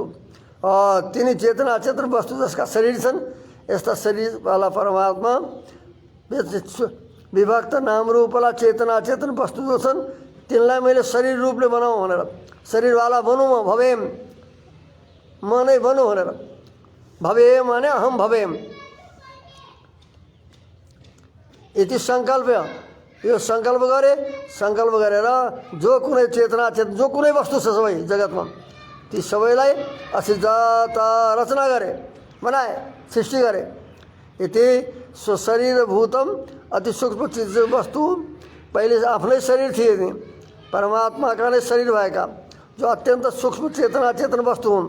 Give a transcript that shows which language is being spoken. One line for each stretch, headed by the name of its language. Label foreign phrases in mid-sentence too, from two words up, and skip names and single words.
Nepali: तिनी चेतना चेतन वस्तु जसका शरीर छन्, यस्ता शरीरवाला परमात्मा विभक्त नाम रूपवाला चेतना चेतन वस्तु जो छन् तिनलाई मैले शरीर रूपले बनाऊँ भनेर, शरीरवाला बनूँ म भवेम, म नै बनूँ भनेर। भवेम माने
Sanskrit: अहम भवेम
Nepali: यति संकल्प। यो संकल्प गरे। संकल्प गरेर जो कुनै चेतना चेतन जो कुनै वस्तु छ सबै जगतमा ती सबैलाई असिजत रचना गरे, बनाए, सृष्टि गरे। यति
Sanskrit: स्वशरीर भूतम
Nepali: अति सूक्ष्म चिज वस्तु पहिले आफ्नै शरीर थिए नि, परमात्माका नै शरीर भएका जो अत्यन्त सूक्ष्म चेतना चेतन वस्तु हुन्।